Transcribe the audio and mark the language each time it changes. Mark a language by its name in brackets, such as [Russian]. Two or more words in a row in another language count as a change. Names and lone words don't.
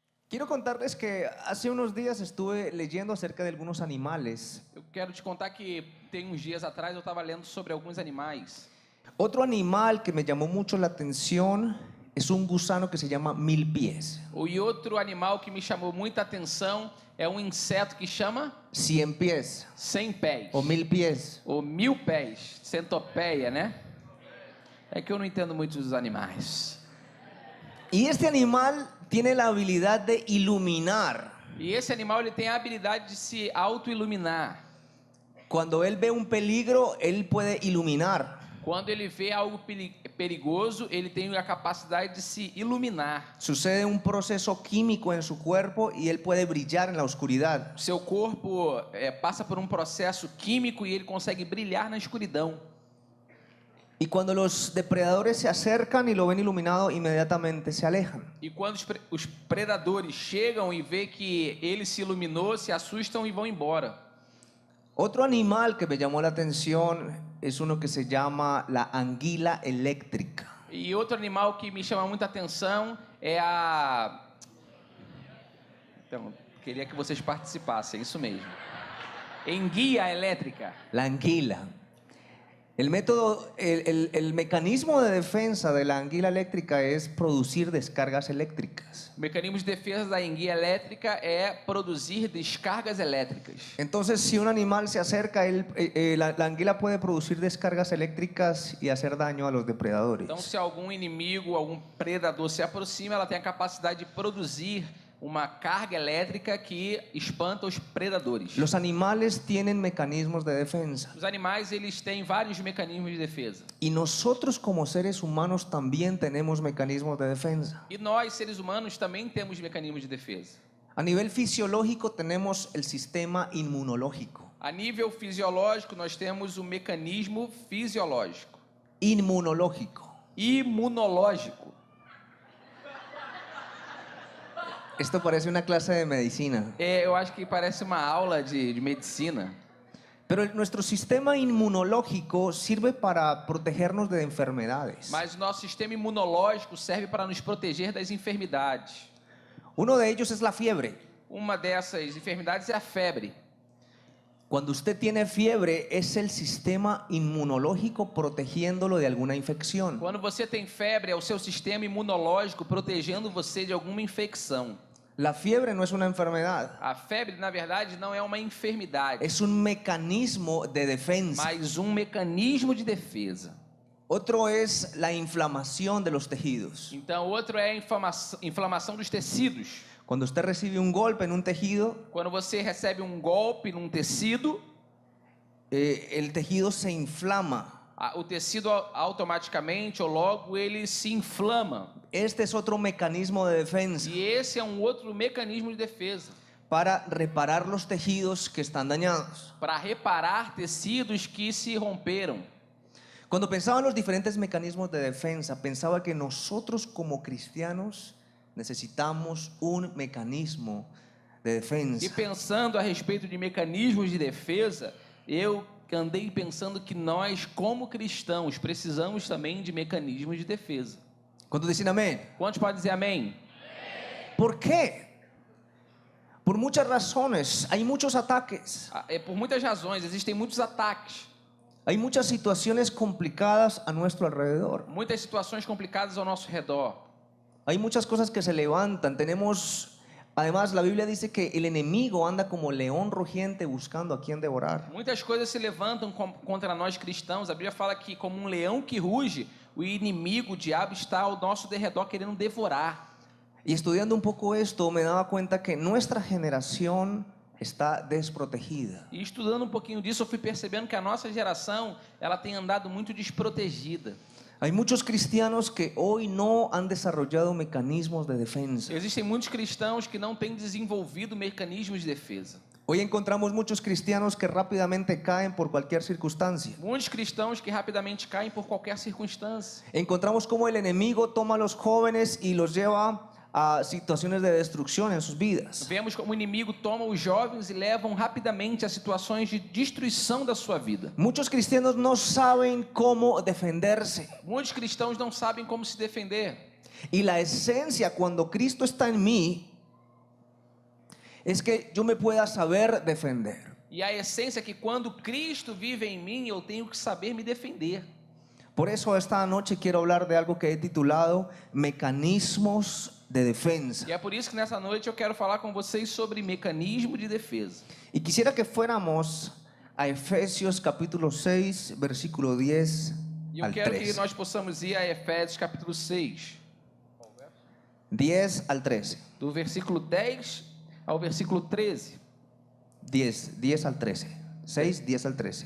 [Spanish] Quiero contarles que hace unos días estuve leyendo acerca de algunos animales. [Portuguese] Eu quero te contar que tem uns dias atrás eu estava lendo sobre alguns animais. [Spanish] Otro animal que me llamó mucho la atención es un gusano que se llama milpies. [Portuguese] E outro animal que me chamou muita atenção é um inseto que chama [Spanish] 100 pies [Portuguese] 100 pés. [Spanish] o 1000 pies. [Portuguese] Ou 1000 pés. Centopeia, né? É que eu não entendo muito dos animais. [Spanish] Y este animal tiene la habilidad de iluminar. [Portuguese] E esse animal ele tem a habilidade de se auto-iluminar. [Spanish] Cuando él ve un peligro, él puede iluminar. [Portuguese] Quando ele vê algo perigoso, ele tem a capacidade de se iluminar. [Spanish] Sucede un proceso químico en su cuerpo y él puede brillar en la oscuridad. [Portuguese] Seu corpo passa por um processo químico e ele consegue brilhar na escuridão. [Spanish] Y cuando los depredadores se acercan y lo ven iluminado, inmediatamente se alejan. [Portuguese] E quando os predadores chegam e vê que ele se iluminou, se assustam e vão embora. [Spanish] Otro animal que me llamó la atención es uno que se llama la anguila eléctrica. [Portuguese] E outro animal que me chama muita atenção é a... Então, queria que vocês participassem, isso mesmo. Enguia elétrica. [Spanish] La anguila. El mecanismo de defensa de la anguila eléctrica es producir descargas eléctricas. [Portuguese] O mecanismo de defesa da enguia elétrica é produzir descargas elétricas. [Spanish] Entonces, si un animal se acerca, la anguila puede producir descargas eléctricas y hacer daño a los depredadores. [Portuguese] Então, se algum inimigo, algum predador se aproxima, ela tem a capacidade de produzir uma carga elétrica que espanta os predadores. [Spanish] Los animales tienen mecanismos de defensa. [Portuguese] Os animais, eles têm vários mecanismos de defesa. [Spanish] Y nosotros como seres humanos también tenemos mecanismos de defensa. [Portuguese] E nós, seres humanos, também temos mecanismos de defesa. [Spanish] A nivel fisiológico tenemos el sistema inmunológico. [Portuguese] A nível fisiológico, nós temos o mecanismo fisiológico. [Spanish] Inmunológico. [Portuguese] Imunológico. [Spanish] Esto parece una clase de medicina. [Portuguese] Eu acho que parece uma aula de medicina. [Spanish] Pero nuestro sistema inmunológico sirve para protegernos de enfermedades. [Portuguese] Mas o nosso sistema imunológico serve para nos proteger das enfermidades. [Spanish] Uno de ellos es la fiebre. [Portuguese] Uma dessas enfermidades é a febre. [Spanish] Cuando usted tiene fiebre, es el sistema inmunológico protegiéndolo de alguna infección. [Portuguese] Quando você tem febre, é o seu sistema imunológico protegendo você de alguma infecção. [Spanish] La fiebre no es una enfermedad. [Portuguese] A febre, na verdade, não é uma enfermidade. [Spanish] Es un mecanismo de defensa. [Portuguese] Mas um mecanismo de defesa. [Spanish] Otro es la inflamación de los tejidos. [Portuguese] Então, outro é a inflamação dos tecidos. [Spanish] Cuando usted recibe un golpe en un tejido, [Portuguese] Quando você recebe um golpe num tecido, [Spanish] el tejido se inflama. [Portuguese] o tecido automaticamente ou logo ele se inflama. [Spanish] Este es otro mecanismo de defensa [Portuguese] E esse é um outro mecanismo de defesa. [Spanish] para reparar los tejidos que están dañados. [Portuguese] Para reparar tecidos que se romperam. [Spanish] Cuando pensaba en los diferentes mecanismos de defensa, pensaba que nosotros como cristianos necesitamos un mecanismo de defensa. [Portuguese] E pensando a respeito de mecanismos de defesa, eu andei pensando que nós, como cristãos, precisamos também de mecanismos de defesa. [Spanish] ¿Cuántos dicen amén? [Portuguese] Quantos podem dizer amém? [Spanish] ¿Por qué? Por muchas razones. Hay muchos ataques. [Portuguese] Por muitas razões, existem muitos ataques. [Spanish] Hay muchas situaciones complicadas a nuestro alrededor. [Portuguese] Muitas situações complicadas ao nosso redor. [Spanish] Hay muchas cosas que se levantan. Además, la Biblia dice que el enemigo anda como león rugiente buscando a quien devorar. [Portuguese] Muitas coisas se levantam contra nós cristãos. A Bíblia fala que, como um leão que ruge, o inimigo, o diabo, está ao nosso derredor querendo devorar. [Spanish] Y estudiando un poco esto, me daba cuenta que nuestra generación está desprotegida. [Portuguese] E estudando um pouquinho disso, eu fui percebendo que a nossa geração, ela tem andado muito desprotegida. [Spanish] Hay muchos cristianos que hoy no han desarrollado mecanismos de defensa. [Portuguese] Existem muitos cristãos que não têm desenvolvido mecanismos de defesa. [Spanish] Hoy encontramos muchos cristianos que rápidamente caen por cualquier circunstancia. [Portuguese] Muitos cristãos que rapidamente caem por qualquer circunstância. [Spanish] Encontramos cómo el enemigo toma a los jóvenes y los lleva a situaciones de destrucción en sus vidas. [Portuguese] Vemos como o inimigo toma os jovens e levam rapidamente a situações de destruição da sua vida. [Spanish] Muchos cristianos no saben cómo defenderse. [Portuguese] Muitos cristãos não sabem como se defender. [Spanish] Y la esencia, cuando Cristo está en mí, es que yo me pueda saber defender. [Portuguese] E a essência é que quando Cristo vive em mim, eu tenho que saber me defender. [Spanish] Por eso esta noche quiero hablar de algo que he titulado Mecanismos de Defensa. [Portuguese] E é por isso que nessa noite eu quero falar com vocês sobre mecanismo de defesa. [Spanish] Y quisiera que fuéramos a Efesios capítulo 6, versículo 10 [Portuguese] E eu [Spanish] al [Portuguese] quero que [Spanish] 13. [Portuguese] nós possamos ir a Efésios capítulo 6, [Spanish] 10 al 13. [Portuguese] do versículo 10 ao versículo 13. [Spanish] 10 al 13. 6, 10 al 13.